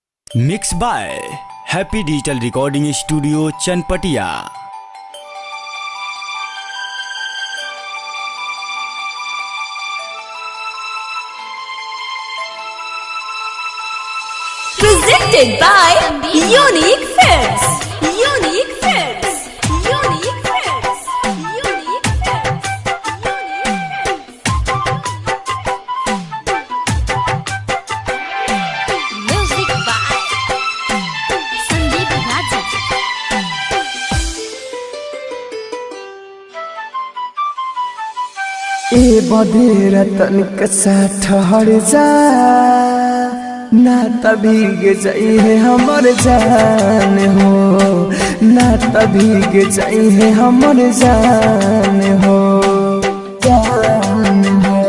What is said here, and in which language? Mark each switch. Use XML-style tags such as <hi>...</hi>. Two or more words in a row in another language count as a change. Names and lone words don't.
<en>Mix by Happy Digital Recording Studio Chanpatiya. Presented by Unique Films. Unique Films. Unique Films. Unique Films. Music by Sandeep Raja.</en> <bho>ए बदेर तनिक सा ठहर जा ना तभी जाइए हमर जान हो, ना तभी जाइए हमर जान हो, जान हो।</bho>